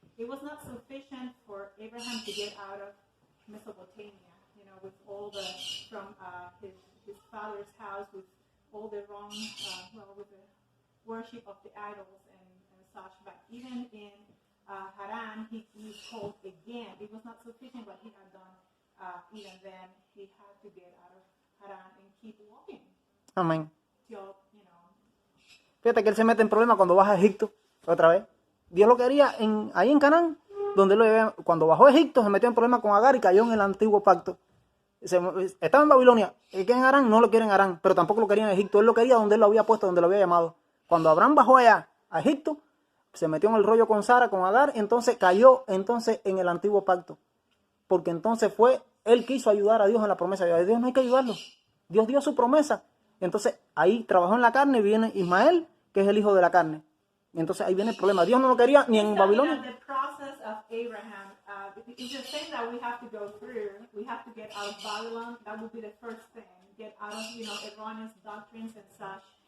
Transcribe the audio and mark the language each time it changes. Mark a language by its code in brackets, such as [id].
[en] It was not sufficient for Abraham to get out of Mesopotamia, with all from his father's house, with all the wrong, with the worship of the idols and such. But even in Haran, he was called again. It was not sufficient what he had done. Even then, he had to get out of Haran and keep walking. [es] Amén. [en] till, you know, [es] Fíjate que él se mete en problemas cuando baja a Egipto, otra vez. Dios lo quería ahí en Canaán, donde cuando bajó a Egipto se metió en problemas con Agar y cayó en el antiguo pacto. Estaba en Babilonia, ¿qué en Harán? No lo quieren en Harán, pero tampoco lo quería en Egipto. Él lo quería donde él lo había puesto, donde lo había llamado. Cuando Abraham bajó allá a Egipto, se metió en el rollo con Sara, con Agar, entonces cayó entonces en el antiguo pacto. Porque entonces él quiso ayudar a Dios en la promesa. A Dios no hay que ayudarlo. Dios dio su promesa. Entonces ahí trabajó en la carne, viene Ismael, que es el hijo de la carne. Y entonces ahí viene el problema. Dios no lo quería ni en Babilonia. [en] The process of Abraham, it's the thing that we have to go through. We have to get out of Babylon. That would be the first thing. Get out of, erroneous doctrines and such.